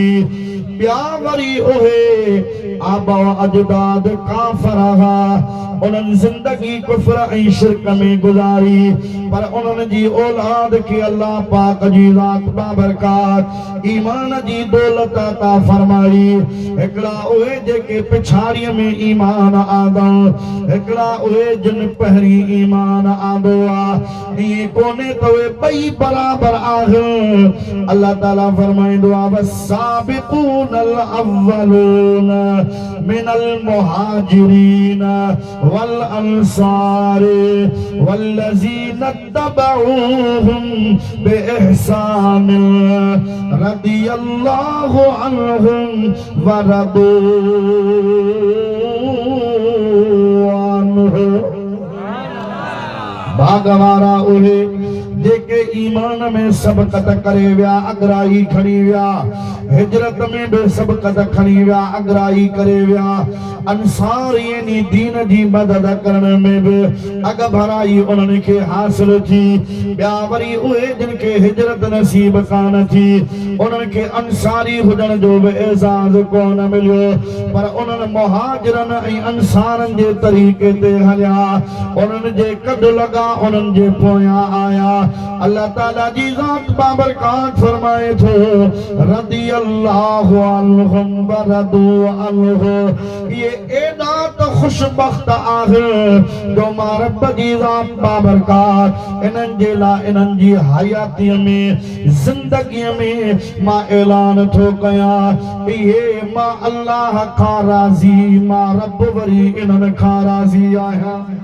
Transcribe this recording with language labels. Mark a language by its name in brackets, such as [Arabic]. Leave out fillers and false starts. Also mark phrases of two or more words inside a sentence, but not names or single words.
[Sindhi] ॿिया वरी उहे आबा अजदाद काफ़िर हुआ, उन्हनि ज़िंदगी कुफ्र ऐं शिरक में गुज़ारी, पर उन्हनि जी औलाद खे अल्लाह पाक जी ज़ात बाबरकत ईमान जी दौलत अता फरमाई। हिकिड़ा उहे जेके पिछाड़ीअ में ईमान आंदा, हिकिड़ा उहे जिन पहिरीं ईमान आंदो आहे, ईअं कोन्हे त उहे ॿई बराबर आहिनि। अल्लाह ताला फरमाईंदो आहे, [Arabic] والسابقون الأولون من المهاجرين والأنصار والذين اتبعوهم بإحسان رضي الله عنهم ورضوا عنه. [Sindhi] भागवारा उहे जेके ईमान में सबक़त करे विया, अगराई खणी विया, हिजरत में भी सबक़त खणी विया, अगराई करे विया, अंसार यानी दीन जी मदद करण में भी अग भराई उन्हनि खे हासिल थी। ॿिया वरी उहे जिन खे हिजरत नसीब कान थी, उन्हनि खे अंसारी हुजण जो भी एज़ाज़ कोन मिलियो, पर उन्हनि मुहाजिरन ऐं अंसारनि जे तरीक़े ते हलिया, उन्हनि जे कद लॻा, उन्हनि जे पोयां आया। अल्लाह ताला जी ज़ात बाबरकत फरमाए थो, [Arabic] رضي الله عنهم ورضوا عنه. [Sindhi] ये एॾा त खुशबख्त आहिनि जो मां रब जी ज़ात बाबरकत इन्हनि जे लाइ इन्हनि जी हयातीअ में, ज़िंदगीअ में मां ऐलान थो कयां, इहे मां अल्लाह खां राज़ी, मां रब वरी इन्हनि खां राज़ी आहियां।